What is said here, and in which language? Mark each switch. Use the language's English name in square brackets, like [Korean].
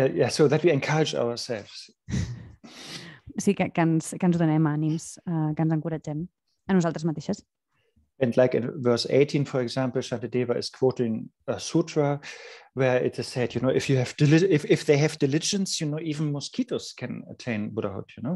[English] So that we encourage ourselves. [Catalan] Sí, que ens donem ànims, que ens encoratgem a nosaltres mateixes. [English] And like in verse 18, for example, Shantideva is quoting a sutra where it is said, if you have if they have diligence, even mosquitoes can attain Buddhahood,